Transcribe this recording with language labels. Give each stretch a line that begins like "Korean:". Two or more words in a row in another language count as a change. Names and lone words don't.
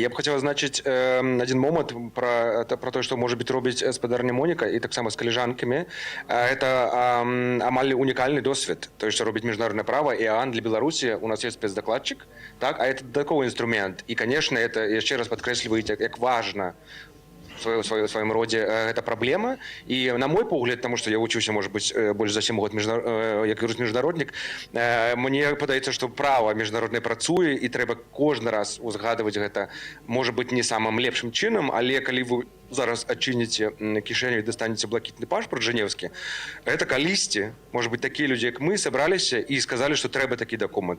Belarusian: Я б хацеў азначыць адзін момант пра тое, што можа быць робіць спадарня Моніка і таксама з каліжанкамі. Гэта амаль унікальны досвед, тое, што робіць міжнароднае права і ААН для Беларусі. У нас ёсць спецдакладчык, так, а это дадатковы інструмент. І, канешне, это яшчэ раз падкрэсліваеце, як важна
Russian: в своем роде эта проблема. И на
Belarusian: мой погляд,
Russian: потому что
Belarusian: я учуся,
Russian: может быть, больше
Belarusian: за 7 год як юрыст-міжнароднік, мне падаецца, што права міжнароднае працуе, і трэба кожны раз узгадваць гэта, можа быць, не самым лепшым чынам, але калі вы зараз адчыніце кішэню і дастанеце блакітны пашпарт жэнеўскі, гэта калісьці, можа быць, такія людзі, як мы, сабраліся і сказалі, што трэба такі дакумент.